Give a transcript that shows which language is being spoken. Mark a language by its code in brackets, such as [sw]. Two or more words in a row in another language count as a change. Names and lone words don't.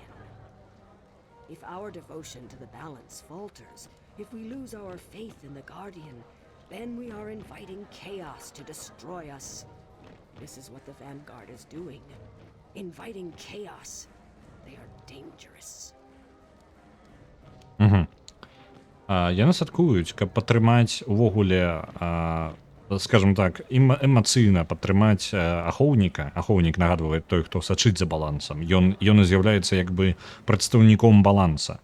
[en] If our devotion to the balance falters, if we lose our faith in the Guardian, then we are inviting chaos to destroy us. This is what the Vanguard is doing. Inviting chaos. They are dangerous. [be] Яны святкуюць, каб падтрымаць увогуле, скажем так, эмацыйна падтрымаць ахоўніка. Ахоўнік нагадвае той, хто сачыць за балансам. Ён з'яўляецца як бы прадстаўніком баланса.